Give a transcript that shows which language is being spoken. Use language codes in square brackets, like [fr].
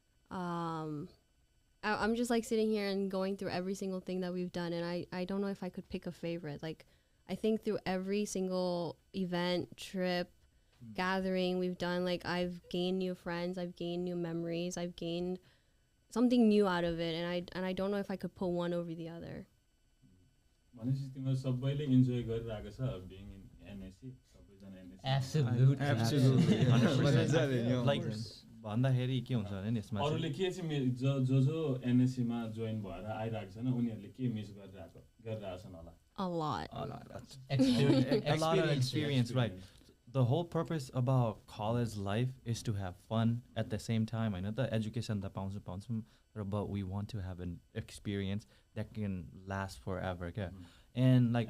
[en] I'm just like sitting here and going through every single thing that we've done, and I don't know if I could pick a favorite. Like, I think through every single event, trip, gathering we've done, like I've gained new friends, I've gained new memories, I've gained something new out of it, and I don't know if I could put one over the other. [ne] भनेपछि तिम्रो सबैले enjoy गरिरहेको छ [en] being in NAC [ne] सबैजना NAC [en] Absolutely. [ne] Like भन्दाखेरि के हुन्छ भने यसमा अरूले के चाहिँ जो NAC मा जोइन भएर आइरहेको छन् उनीहरूले के मिस गरिरहेछन् होला [en] A lot. a lot of experience, right? The whole purpose about college life is to have fun at the same time. I know the education that bounce, but we want to have an experience that can last forever. Okay? And like